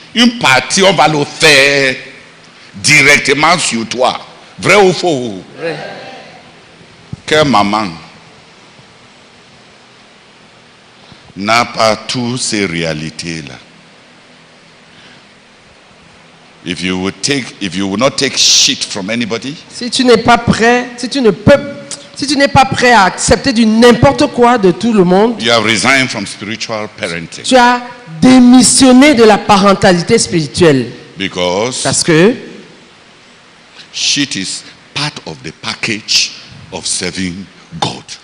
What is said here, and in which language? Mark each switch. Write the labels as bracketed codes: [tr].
[fr] Une partie, on va le faire directement sur toi. Vrai ou faux? Vrai. Que maman n'a pas toutes ces réalités-là. [en] If you will not take shit from anybody, [fr] Si tu n'es pas prêt, si tu n'es pas prêt à accepter du n'importe quoi de tout le monde, [en] you have resigned from spiritual parenting. [fr] tu as démissionné de la parentalité spirituelle. [en] Because [fr] Parce que [en] shit is part of the package of serving God.